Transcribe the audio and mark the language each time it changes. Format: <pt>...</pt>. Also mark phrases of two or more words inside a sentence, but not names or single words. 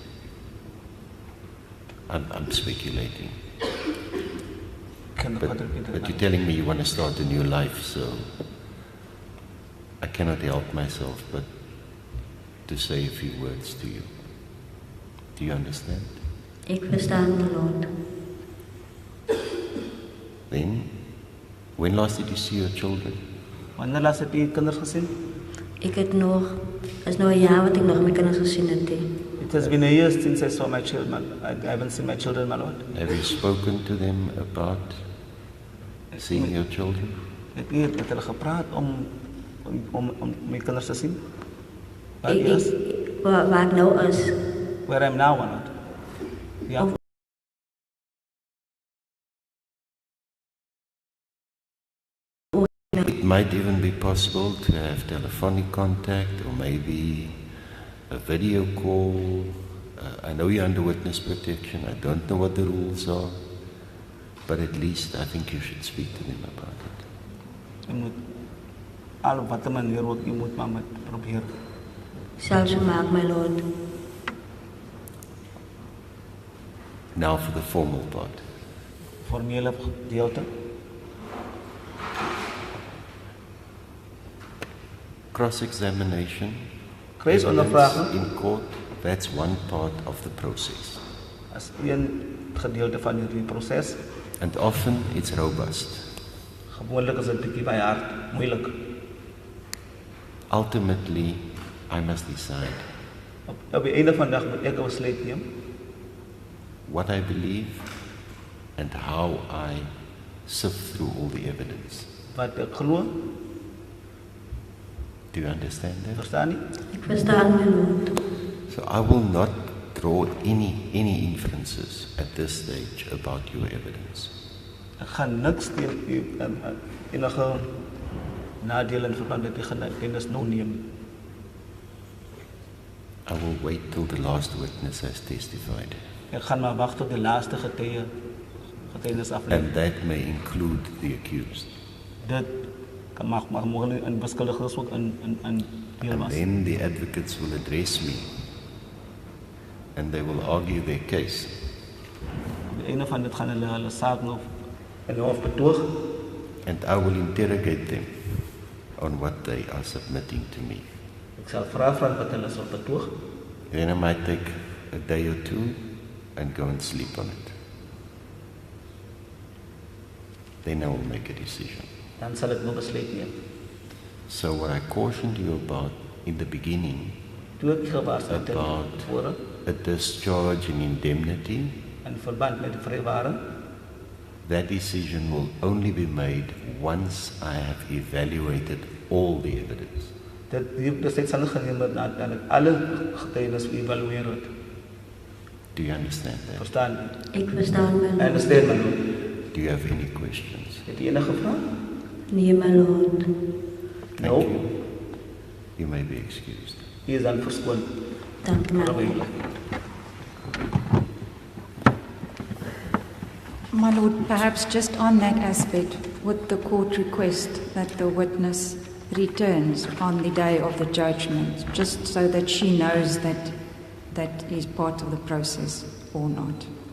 <en>I'm speculating. But you're telling me you want to start a new life, so I cannot help myself but to say a few words to you. Do you understand?</en> <af>Ek verstaan, my lord.</af> <en>Then, when last did you see your children?</en> <af>Wanneer laas het u kinders gesien? Ek het nog, is nou 'n jaar wat ek nog my kinders gesien het.</af> <en>It has been a year since I saw my children. I haven't seen my children, my lord. Have you spoken to them about seeing your children?</en> <af>Het u met hulle gepraat om my kinders te sien? Waar u is? Waar ek nou is.</af> <en>Where I'm now, my lord. Ja. It might even be possible to have telephonic contact or maybe a video call. I know you're under witness protection. I don't know what the rules are. But at least I think you should speak to them about it.</en> <af>U moet al wat 'n manier ook u moet maar met probeer. Sal so maak, my lord.</af> <en>Now for the formal part.</en> <af>Formele gedeelte.</af> <en>Cross-examination.</en> <af>Kruisondervraging</af> <en>In court, that's one part of the process.</en> <af>as een gedeelte van hierdie proses.</af> <en>And often it's robust.</en> <af>Gewoonlik is dit bietjie baie hard, moeilik.</af> <en>Ultimately, I must decide</en> <af>Op die einde van die dag moet ek 'n besluit neem</af> <en>what I believe and how I sift through all the evidence.</en> <af>wat ek glo.</af> <en>Do you understand that?</en> <af>Verstaan nie? Ek verstaan, my lord.</af> <en>So I will not draw any inferences at this stage about your evidence.</en> <af>Ek gaan niks teen u enige nadele in verband met die getuienis nou neem.</af> <en>I will wait till the last witness has testified.</en> <af>Ek gaan maar wag tot die laaste getuienis aflê.</af> <en>And that may include the accused.</en> <af>Dit kan mag moontlik in beskuldigdes ook in deel</af> <en>And</en> <af>was.</af> <en>then the advocates will address me and they will argue their case.</en> <af>Op die einde van dit gaan hulle saak nog in die hof betoog.</af> <en>And I will interrogate them on what they are submitting to me.</en> <af>Ek sal vra wat hulle sal betoog.</af> <en>Then I might take a day or two and go and sleep on it. Then I will make a decision.</en> <af>Dan sal ek nou besluit neem.</af> <en>So what I cautioned you about in the beginning,</en> <af>Toe ek gewaarsku het</af> <en>About-</en> <af>tevore</af> <en>a discharge in indemnity,</en> <af>in verband met die vrywaring,</af> <en>that decision will only be made once I have evaluated all the evidence.</en> <af>die besluit sal geneem word nadat ek alle getuienis geëvalueer het.</af> <en>Do you understand that?</en> <af>Verstaan? Ek verstaan, my</af> <en>I lord. understand, my lord. Do you have any questions?</en> <af>Het jy enige vrae? Nee, my lord.</af> <en>Thank No. you. You may be excused.</en> <af>Jy is dan verskoon. Dank u, my lord.</af> <en>My Lord, perhaps just on that aspect, would the court request that the witness returns on the day of the judgment, just so that she knows that that is part of the process or not?</en>